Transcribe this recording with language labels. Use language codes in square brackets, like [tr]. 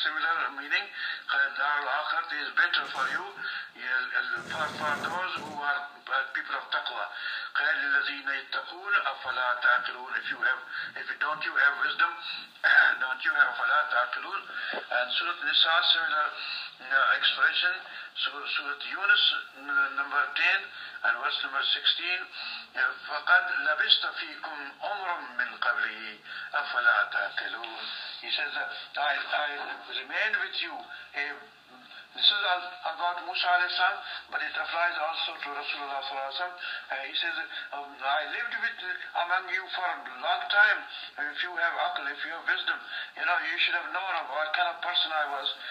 [en] Similar meaning, [ar] دَارُ الْآخِرَةِ [en] is better for you, for those who are people of taqwa. [ar] خَيْرِ الَّذِينَ يَتَّقُونَ أَفَلَا تَعْقِلُونَ. [en] If you don't have wisdom, don't you have [ar] أَفَلَا تَعْقِلُونَ. [en] And Surah Nisa, similar expression. Surah Yunus, number 10, and verse number 16, [ar] فَقَدْ لَبِسْتَ فِيكُمْ عُمْرٌ مِّنْ قَبْلِهِ أَفَلَا تَعْقِلُونَ. [en] He says, I remained with you. This is about Musa alayhi salam, but it applies also to Rasulullah sallallahu alayhi wasallam. He says, I lived with among you for a long time. If you have aql, if you have wisdom, you know, you should have known of what kind of person I was.